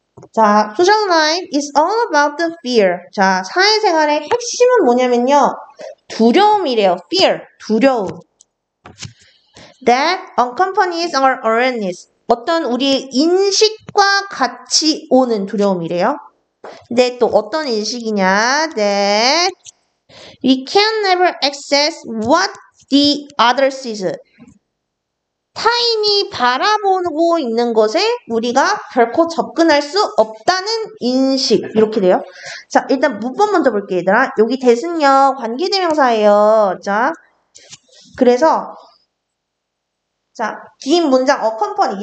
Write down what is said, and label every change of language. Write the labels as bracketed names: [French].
[English] 자, social life is all about the fear. [Korean] 자, 사회생활의 핵심은 뭐냐면요. 두려움이래요. fear, 두려움. [English] That accompanies our awareness. [Korean] 어떤 우리의 인식과 같이 오는 두려움이래요. 근데 또 어떤 인식이냐? [English] That we can never access what the other sees. [Korean] 타인이 바라보고 있는 것에 우리가 결코 접근할 수 없다는 인식. 이렇게 돼요. 자, 일단 문법 먼저 볼게요, 얘들아. 여기 that은요, 관계대명사예요. 자, 그래서 자, 긴 문장 accompany.